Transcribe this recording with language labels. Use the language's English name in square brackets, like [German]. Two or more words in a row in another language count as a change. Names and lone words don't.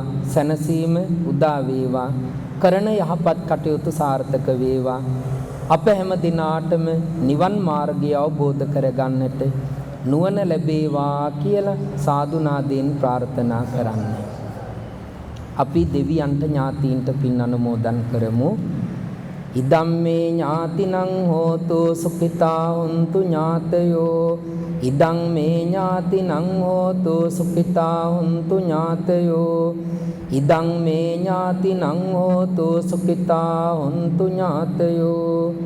[Sinhala] සැනසීම උදා වේවා. කරන යහපත් කටයුතු සාර්ථක වේවා. අප හැම දිනාටම නිවන් මාර්ගය අවබෝධ කරගන්නට නුවණ ලැබේවා කියලා සාදු නාදයෙන් ප්‍රාර්ථනා කරන්නේ. අපි දෙවියන්ට ඥාතීන්ට පින් අනුමෝදන් කරමු. [Pali] ඉදම්මේ ඥාතිනං හෝතු සුඛිතා හොන්තු ඥාතයෝ. ඉදං මේ ඥාතිනං හෝතු සුඛිතා හොන්තු ඥාතයෝ. ඉදං මේ ඥාතිනං හෝතු සුඛිතා හොන්තු ඥාතයෝ.